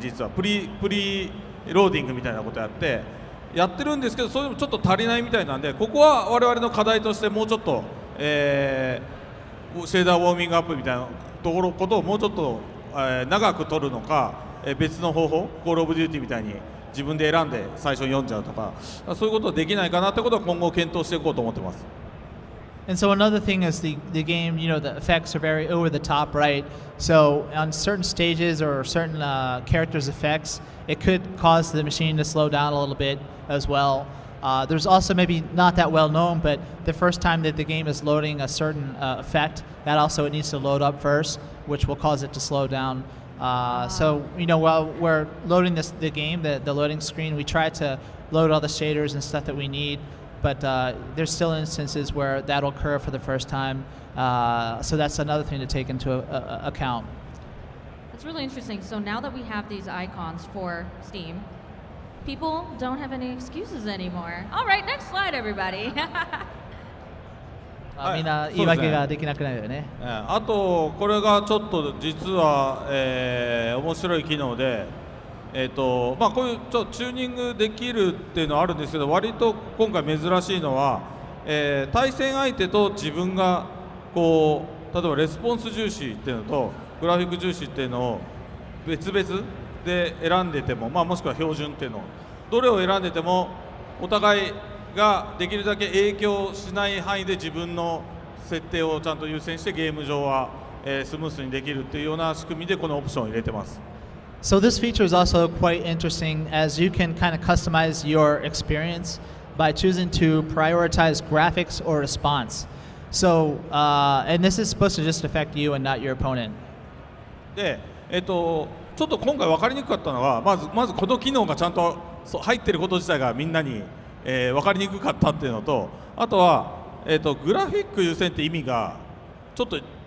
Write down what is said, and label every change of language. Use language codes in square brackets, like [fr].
[ja] 実はプリローディングみたいなことやってるんですけど、それでもちょっと足りないみたいなんで、ここは我々の課題としてもうちょっと、シェーダーウォーミングアップみたいなことをもうちょっと、長く取るのか、別の方法、コールオブデューティーみたいに自分で選んで最初に読んじゃうとか、そういうことできないかなってことは今後検討していこうと思ってます。 [en] And so another thing is the game, the effects are very over the top, right? So on certain stages or certain characters' effects, it could cause the machine to slow down a little bit as well. There's also maybe not that well known, but the first time that the game is loading a certain effect, that also it needs to load up first, which will cause it to slow down. So while we're loading the game, the loading screen, we try to load all the shaders and stuff that we need. But there's still instances where that'll occur for the first time. So that's another thing to take into account. That's really interesting. So now that we have these icons for Steam, people don't have any excuses anymore. All right, next slide, everybody. [ja] みんな言い訳ができなくなるよね。あとこれがちょっと実は、面白い機能で、こういうちょっとチューニングできるっていうのはあるんですけど、割と今回珍しいのは、対戦相手と自分がこう例えばレスポンス重視っていうのとグラフィック重視っていうのを別々で選んでても、もしくは標準っていうのをどれを選んでてもお互いができるだけ影響しない範囲で自分の設定をちゃんと優先してゲーム上は、スムースにできるっていうような仕組みでこのオプションを入れてます。 [en] So this feature is also quite interesting as you can kind of customize your experience by choosing to prioritize graphics or response. So, and this is supposed to just affect you and not your opponent. [ja] で、ちょっと今回分かりにくかったのは、まずこの機能がちゃんと入ってること自体がみんなに、分かりにくかったっていうのと、あとは、グラフィック優先って意味がちょっとい